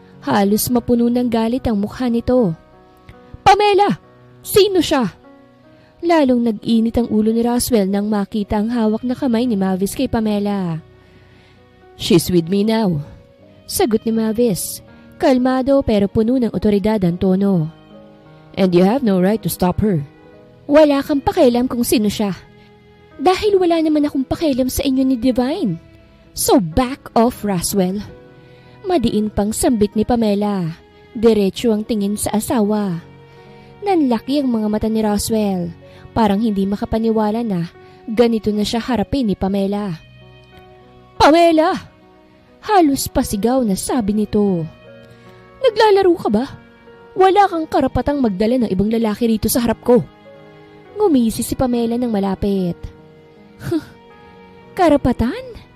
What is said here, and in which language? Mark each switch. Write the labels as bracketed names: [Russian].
[Filipino] Halos mapuno ng galit ang mukha nito. Pamela! Sino siya? Lalong nag-init ang ulo ni Roswell nang makita ang hawak na kamay ni Mavis kay Pamela. [English] She's with me now. [Filipino] Sagot ni Mavis. Kalmado pero puno ng otoridad ang tono. [English] And you have no right to stop her. [Filipino] Wala kang pakialam kung sino siya. Dahil wala naman akong pakialam sa inyo ni Divine. [English] So back off, [Filipino] Roswell. Madiin pang sambit ni Pamela. Diretso ang tingin sa asawa. Nanlaki ang mga mata ni Roswell. Parang hindi makapaniwala na ganito na siya harapin ni Pamela. Pamela! Halos pasigaw na sabi nito. Naglalaro ka ba? Wala kang karapatang magdala ng ibang lalaki rito sa harap ko. Ngumisi si Pamela ng malapit. Karapatan?